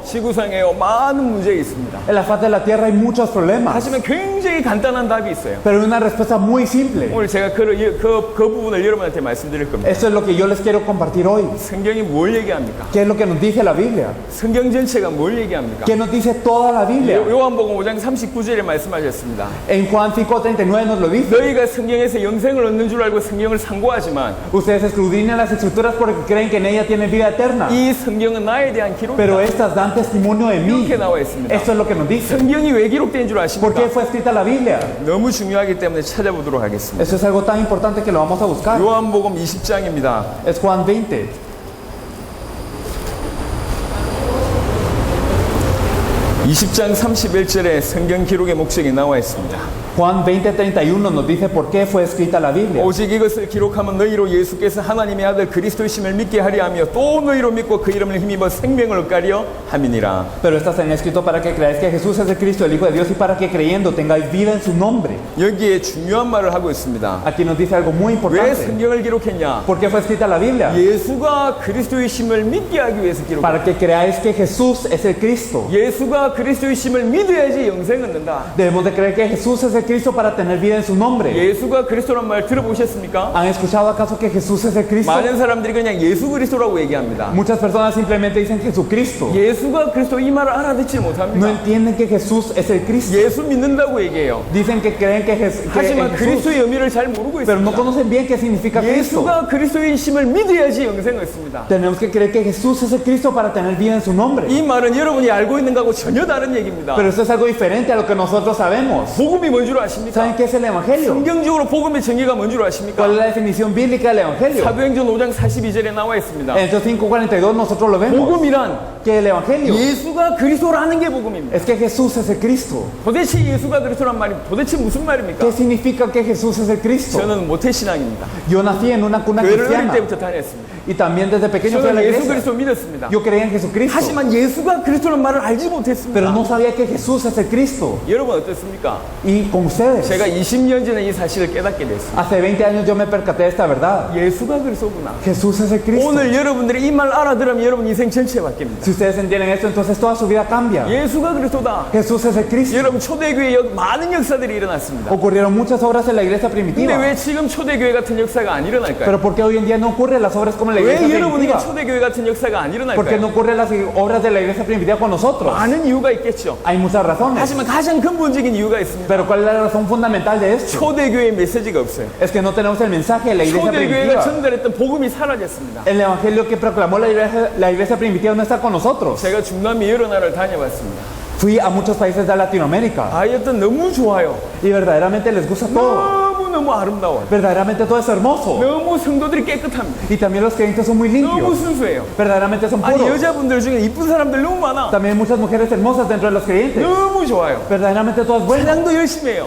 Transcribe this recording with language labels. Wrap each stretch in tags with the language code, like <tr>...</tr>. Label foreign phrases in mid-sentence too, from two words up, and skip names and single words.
<ko>지구상에 많은 문제가 있습니다.</ko> <es>En la faz de la tierra hay muchos problemas,</es> <ko>하지만 굉장히 간단한 답이 있어요.</ko> <es>pero hay una respuesta muy simple.</es> <ko>오늘 제가 그 부분을 여러분한테 말씀드릴 겁니다.</ko> <es>Esto es lo que yo les quiero compartir hoy.</es> <ko>성경이 뭘 얘기합니까?</ko> <es>¿Qué es lo que nos dice la Biblia?</es> <ko>성경 전체가 뭘 얘기합니까?</ko> <es>¿Qué nos dice toda la Biblia?</es> <ko>요한복음 5장 39절에 말씀하셨습니다.</ko> <es>En Juan 5:39 nos lo dice.</es> <ko>너희가 성경에서 영생을 얻는 줄 알고 성경을 상고하지만</ko> <es>Ustedes escudriñan las escrituras porque creen que en ella tienen vida eterna,</es> <ko>이 성경은 나에 대한</ko> <es>pero</es> <ko>기록이다.</ko> <es>estas dan testimonio de mí.</es> <ko>이렇게 나와 있습니다.</ko> <es>Esto es lo que nos dice.</es> <ko>성경이 왜 기록된 줄</ko> <es>¿Por qué</es> <ko>아십니까?</ko> <es>fue escrita la Biblia?</es> <ko>너무 중요하기 때문에 찾아보도록 하겠습니다.</ko> <es>Esto es algo tan importante que lo vamos a buscar.</es> <ko>요한복음 20장입니다.</ko> <es>Es Juan 20.</es> <ko>20장 31절에 성경 기록의 목적이 나와 있습니다.</ko> <es>Juan 20:31 nos dice por qué fue escrita la Biblia.</es> <ko>오직 이것을 기록하면 너희로 예수께서 하나님의 아들 그리스도이심을 믿게 하려 하며 또 너희로 믿고 그 이름을 힘입어 생명을 얻가려 함이니라.</ko> <es>Pero está en escrito para que creáis que Jesús es el Cristo, el Hijo de Dios, y para que creyendo tengáis vida en su nombre.</es> <ko>여기에 중요한 말을 하고 있습니다.</ko> <es>Aquí nos dice algo muy</es> <ko>왜</ko> <es>importante.</es> <ko>성경을 기록했냐?</ko> <es>¿Por qué fue escrita la Biblia?</es> <ko>예수가 그리스도이심을 믿게 하기 위해서 기록했다.</ko> <es>Para que creáis que Jesús es el Cristo.</es> <ko>예수가 그리스도이심을 믿어야지 영생 얻는다.</ko> <es>Debemos de creer que Jesús es el Cristo para tener vida en su nombre.</es> <ko>예수가 그리스도란 말 들어보셨습니까?</ko> <es>¿Han escuchado acaso que Jesús es el Cristo?</es> <ko>많은 사람들이 그냥 예수 그리스도라고 얘기합니다.</ko> <es>Muchas personas simplemente dicen Jesucristo.</es> <ko>예수가 그리스도 이 말을 알아듣지</ko> <es>No</es> <ko>못합니다.</ko> <es>entienden que Jesús es el Cristo.</es> <ko>예수 믿는다고 얘기해요.</ko> <es>Dicen que creen que es</es> <ko>하지만</ko> <es>Jesús,</es> <ko>그리스도의 의미를 잘 모르고</ko> <es>pero no</es> <ko>있습니다.</ko> <es>conocen bien qué significa Cristo.</es> <ko>예수가 그리스도이심을 믿어야지 영생을 얻습니다.</ko> <es>Tenemos que creer que Jesús es el Cristo para tener vida en su nombre.</es> <ko>이 말은 여러분이 알고 있는 거하고 전혀 다른 얘기입니다.</ko> <es>Pero esto es algo diferente a lo que nosotros sabemos.</es> <ko>복음이 뭔 줄 아십니까?</ko> <es>¿Saben qué es el Evangelio?</es> <ko>성경적으로 복음의 정의가 뭔 줄 아십니까?</ko> <es>¿Cuál es la definición bíblica del Evangelio?</es> <ko>사도행전 5장 42절에 나와 있습니다.</ko> <es>En Hechos 5:42 nosotros lo vemos.</es> <ko>복음이란</ko> <es>Que el Evangelio</es> <ko>예수가 그리스도라는 게 복음입니다.</ko> <es>es que Jesús es el Cristo.</es> <ko>도대체 예수가 그리스도란 말이 도대체 무슨 말입니까?</ko> <es>¿Qué significa que Jesús es el Cristo?</es> <ko>저는 모태신앙입니다.</ko> <es>Yo nací en una cuna</es> <ko>교회를 어릴</ko> <es>cristiana</es> <ko>때부터 다녔습니다.</ko> <es>y también desde pequeño fui a la</es> <ko>저는 예수</ko> <es>iglesia.</es> <ko>그리스도 믿었습니다.</ko> <es>Yo creía en Jesucristo,</es> <ko>하지만 예수가 그리스도란 말을 알지</ko> <es>pero</es> <ko>못했습니다.</ko> <es>no sabía que Jesús es el Cristo.</es> <ko>여러분 어떻습니까?</ko> <es>Y con ustedes,</es> <ko>제가 20년 전에 이 사실을 깨닫게 됐습니다.</ko> <es>hace 20 años yo me percaté de esta verdad.</es> <ko>예수가 그리스도구나.</ko> <es>Jesús es el Cristo.</es> <ko>오늘 여러분들이 이 말 알아들으면 여러분 인생 전체 바뀝니다.</ko> <es>Si ustedes entienden esto, entonces toda su vida cambia.</es> <ko>예수가 그리스도다.</ko> <es>Jesús es el Cristo.</es> <ko>여러분 초대교회 많은 역사들이 일어났습니다.</ko> <es>Ocurrieron muchas obras en la iglesia</es> <ko>근데</ko> <es>primitiva.</es> <ko>왜 지금 초대교회 같은 역사가 안 일어날까요?</ko> <es>Pero ¿por qué hoy en día no ocurren las obras como en la</es> <ko>왜</ko> <es>iglesia</es> <ko>여러분에게</ko> <es>primitiva?</es> <ko>초대교회 같은 역사가 안</ko> <es>¿Por qué no</es> <ko>일어날까요?</ko> <es>ocurren las obras de la iglesia primitiva con nosotros?</es> <ko>많은 이유가 있겠죠.</ko> <es>Hay muchas razones.</es> <ko>하지만 가장 근본적인 이유가 있습니다.</ko> <es>Pero ¿cuál es la razón fundamental de esto?</es> <ko>초대교회의 메시지가 없어요.</ko> <es>Es que no tenemos el mensaje de la iglesia</es> <ko>초대교회가</ko> <es>primitiva.</es> <ko>전달했던 복음이 사라졌습니다.</ko> <es>El evangelio que proclamó la iglesia primitiva no está con nosotros.</es> <ko>제가 중남미 여러 나라를 다녀봤습니다.</ko> <es>Fui a muchos países de Latinoamérica</es> <ko>하여튼 너무 좋아요.</ko> <es>y verdaderamente les gusta todo.</es> <ko>너무 아름다워요.</ko> <es>Verdaderamente todo es hermoso.</es> <ko>너무 성도들이 깨끗합니다.</ko> <es>Y también los creyentes son muy</es> <ko>너무</ko> <es>limpios.</es> <ko>순수해요.</ko> <es>Verdaderamente son</es> <ko>아니</ko> <es>puros.</es> <ko>여자분들 중에 이쁜 사람들 너무 많아.</ko> <es>También hay muchas mujeres hermosas dentro de los creyentes.</es> <ko>너무 좋아요.</ko> <es>Verdaderamente todo es bueno.</es> <ko>찬양도 열심히 해요.</ko>